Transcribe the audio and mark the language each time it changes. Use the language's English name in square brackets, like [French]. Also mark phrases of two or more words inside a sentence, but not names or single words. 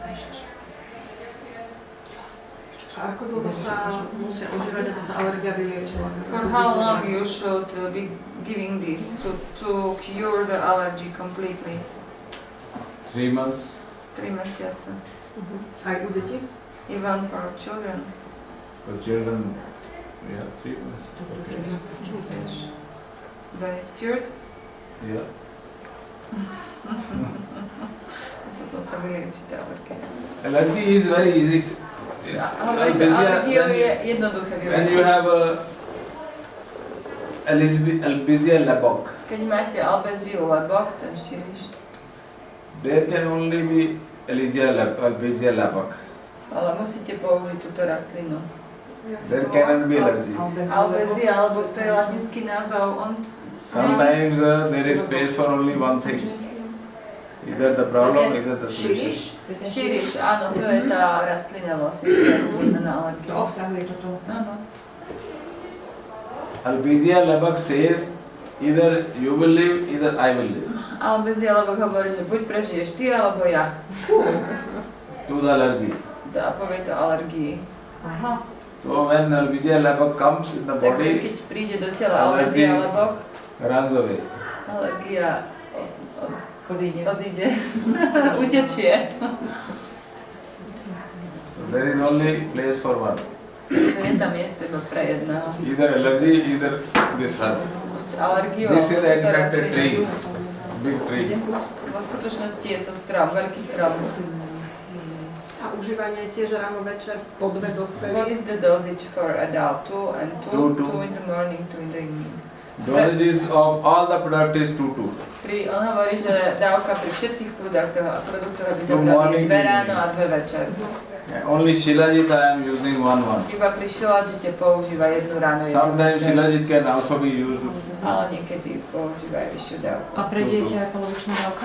[Slovak] A ako dlho sa musia užívať, aby sa alergia vyliečila? [English] For how long you should be giving this to cure the allergy completely? 3 months. [Slovak] 3 mesiace. Aj u detí? [English] Even for children. For children, yeah, 3 months. Then it's cured. Yeah. [Slovak] Potom sa vylieči tá alergia. [English] Allergy is very easy. [Slovak] Hovorí, že alergiu je jednoduché [English] When you [Slovak] vyliečiť. [English] have Albizia labok, [Slovak] Keď máte albeziu labok, ten šíriš, [English] there can only be Albizia labok. [Slovak] ale musíte použiť túto rastlinu. [English] There cannot be allergy. [Slovak] Albezia, alebo to je latinský názov, [English] Sometimes there is space for only one thing. Either the problem, either the solution. [Slovak] Šíriš, áno, to je tá rastlina vlastne, ktorá je vhodná na To alergiu. obsahuje toto. Áno. [English] Albizia labok says either you will live, either I will live. [Slovak] Albezia labok hovorí, že buď prežiješ ty, alebo ja. [English] To the allergy. [Slovak] A povie to alergii. Aha. [English] So when Albizia labok comes in the [Slovak] Takže [English] body, [Slovak] keď príde do tela albezia labok, [English] runs away. [Slovak] alergia Odíde. odíde, utečie. [English] So there is only place for one. [Slovak] Takže je tam miesto iba pre jedného. [English] Either allergy, either this herb. [Slovak] Buď alergiu, [English] This is [Slovak] alebo [English] an [Slovak] túto [English] infected [Slovak] rastlinu. [English] tree, big tree. [Slovak] Vo skutočnosti je to strom, veľký strom. A užívanie tiež ráno, večer, po 2 [English] What [Slovak] dospelí. [English] is the dosage for adult? 2 and 2, Two. 2 in the morning, 2 in the evening. Dosages of all the product is 2. [Slovak] On hovorí, že dávka pri všetkých produktoch aby [English] Two [Slovak] zobrali [English] morning, [Slovak] 2 ráno a 2 večer. [English] Only Shilajit I am using one. [Slovak] Iba pri šilajite používa 1 ráno, 1 [English] Sometimes [Slovak] večer. [English] Shilajit can also be used. [Slovak] Ale niekedy používa aj vyššiu dávku. A pre dieťa je polovičná dávka?